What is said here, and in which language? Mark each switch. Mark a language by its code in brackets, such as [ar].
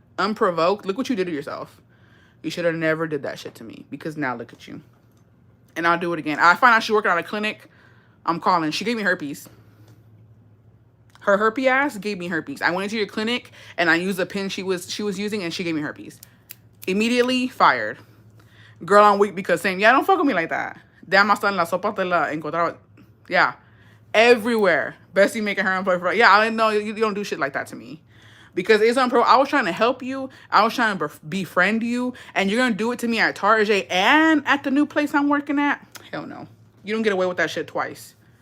[en] Look what you did to yourself. You should have never did that shit to me. Because now look at you. And I'll do it again. I find out she's working at a clinic. I'm calling. She gave me herpes. Her herpes ass gave me herpes. I went into your clinic and I used the pin she was using and she gave me herpes. Immediately fired. Girl, I'm weak because saying, yeah, don't fuck with me like that. [es] Damn, hasta en la sopa te la encontraba. [en] Yeah. Everywhere. Bestie making her employee for, yeah, I didn't know you don't do shit like that to me. Because it's unpro. I was trying to help you. I was trying to befriend you. And you're going to do it to me at Target and at the new place I'm working at? Hell no. You don't get away with that shit twice.